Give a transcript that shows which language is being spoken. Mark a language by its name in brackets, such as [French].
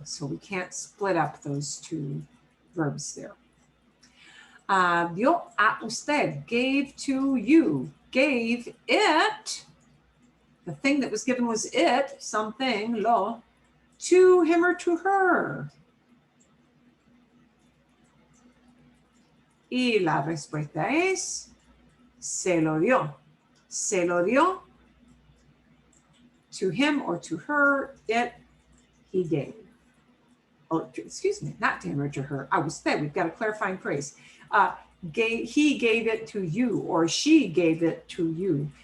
[English] So we can't split up those two verbs there. [Spanish] Dio a usted, [English] gave to you, gave it, the thing that was given was it, something, lo, to him or to her. [Spanish] Y la respuesta es, se lo dio. Se lo dio [English] to him or to her, it, he gave. Oh, excuse me, not to him or to her. [Spanish] A usted, [English] we've got a clarifying phrase. He gave it to you or she gave it to you.